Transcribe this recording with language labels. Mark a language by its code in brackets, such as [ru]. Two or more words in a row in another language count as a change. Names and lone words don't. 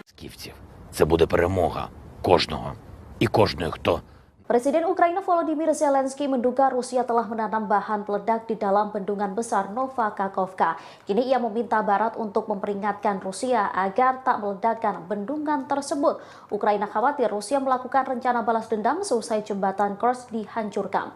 [uk] вагнерівців. Це буде перемога кожного і кожної, хто [id] Presiden Ukraina Volodymyr Zelensky menduga Rusia telah menanam bahan peledak di dalam bendungan besar Novakakhovka. Kini ia meminta Barat untuk memperingatkan Rusia agar tak meledakkan bendungan tersebut. Ukraina khawatir Rusia melakukan rencana balas dendam seusai jembatan Kursk dihancurkan.